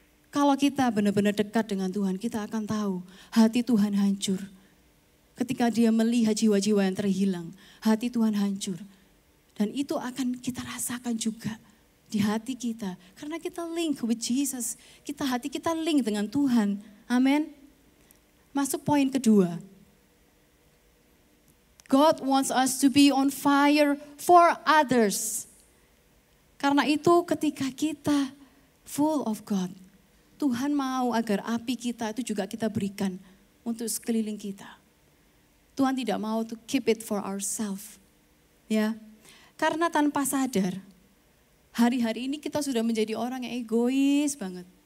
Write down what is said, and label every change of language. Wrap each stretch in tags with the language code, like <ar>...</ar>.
<id>Kalau kita benar-benar dekat dengan Tuhan, kita akan tahu hati Tuhan hancur. Ketika dia melihat jiwa-jiwa yang terhilang, hati Tuhan hancur. Dan itu akan kita rasakan juga di hati kita. Karena kita</id> <en>link with Jesus.</en> <id>Hati kita link dengan Tuhan. Amin. Masuk poin kedua.</id> <en>God wants us to be on fire for others.</en> <id>Karena itu ketika kita</id> <en>full of God,</en> <id>Tuhan mau agar api kita itu juga kita berikan untuk sekeliling kita. Tuhan tidak mau</id> <en>to keep it for ourselves.</en> <id>Ya. Karena tanpa sadar, hari-hari ini kita sudah menjadi orang yang egois banget.</id>